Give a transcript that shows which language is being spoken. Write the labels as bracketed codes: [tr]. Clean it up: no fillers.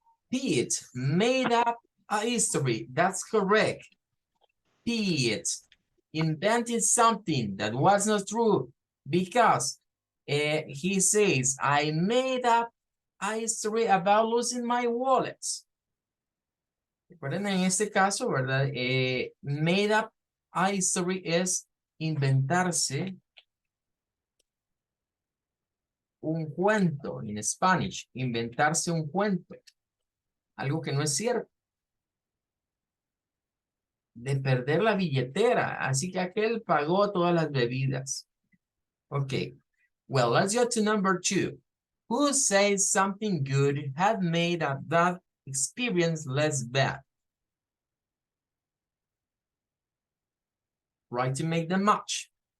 [en] Pete made up a history. That's correct. Pete invented something that was not true because he says, I made up a history about losing my wallet. [es] Recuerden en este caso, ¿verdad? [en] Made up a history [es] es inventarse un cuento en Spanish, inventarse un cuento, algo que no es cierto, de perder la billetera, así que aquel pagó todas las bebidas. [en] Okay, well, let's go to number 2. Who says something good had made a bad experience less bad? Try to make them match.